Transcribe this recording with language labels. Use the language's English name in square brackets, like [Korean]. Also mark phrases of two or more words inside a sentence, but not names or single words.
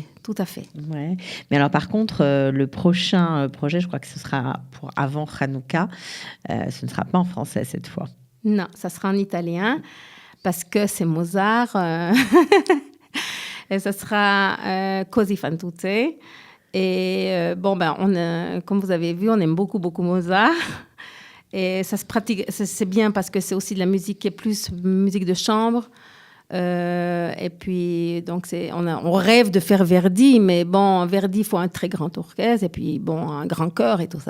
[French] Tout à fait. Ouais. Mais alors, par contre, le prochain projet, je crois que ce sera pour avant Hanouka. Ce ne sera pas en français cette fois. Non, ça sera en italien parce que c'est Mozart. Et ça sera Così fan tutte. Et comme vous avez vu, on aime beaucoup Mozart. Et ça se pratique, c'est bien parce que c'est aussi de la musique qui est plus musique de chambre. Et puis, donc, on rêve de faire Verdi, mais bon, Verdi, il faut un très grand orchestre, et puis, bon, un grand chœur et tout ça.